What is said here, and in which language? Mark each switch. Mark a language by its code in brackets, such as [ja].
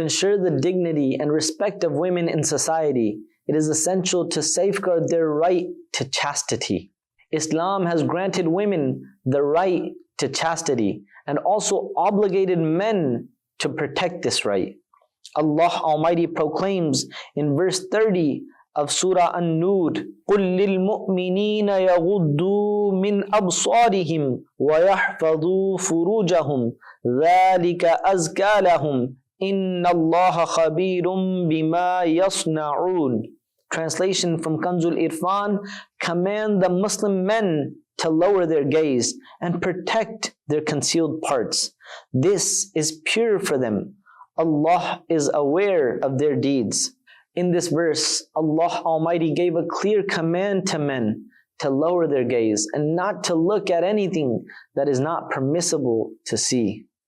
[en] To ensure the dignity and respect of women in society, it is essential to safeguard their right to chastity. Islam has granted women the right to chastity and also obligated men to protect this right. Allah Almighty proclaims in verse 30 of Surah An-Nur, [ar] قُلْ لِلْمُؤْمِنِينَ يَغُضُّوا مِنْ أَبْصَارِهِمْ وَيَحْفَظُوا فُرُوجَهُمْ ذَلِكَ أَزْكَى لَهُمْ إِنَّ اللَّهَ خَبِيرٌ بِمَا يَصْنَعُونَ. [en] Translation from Kanzul Irfan, command the Muslim men to lower their gaze and protect their concealed parts. This is pure for them. Allah is aware of their deeds. In this verse, Allah Almighty gave a clear command to men to lower their gaze and not to look at anything that is not permissible to see.